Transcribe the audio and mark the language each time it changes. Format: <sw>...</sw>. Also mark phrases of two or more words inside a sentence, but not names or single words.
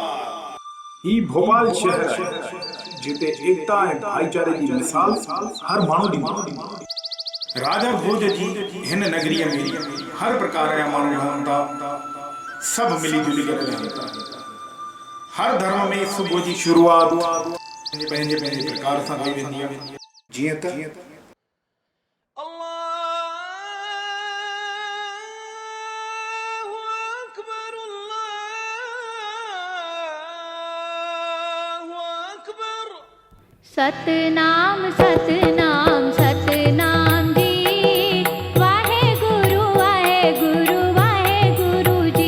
<sd>ही भोपाल शहर है जिते एकता ऐं भाईचारे की मिसाल हर माण्हू ॾींदी। राजा भोज जी हिन नगरीअ में हर प्रकार जा माण्हू रहनि था, सभु मिली जुली करे रहनि था। हर धर्म में सुबुह जी शुरूआत पंहिंजे पंहिंजे प्रकार सां कई वेंदी आहे। जीअं त सतनाम सतनाम सतनाम जी, वाहेगुरु वाहेगुरु वाहेगुरु जी।</sd>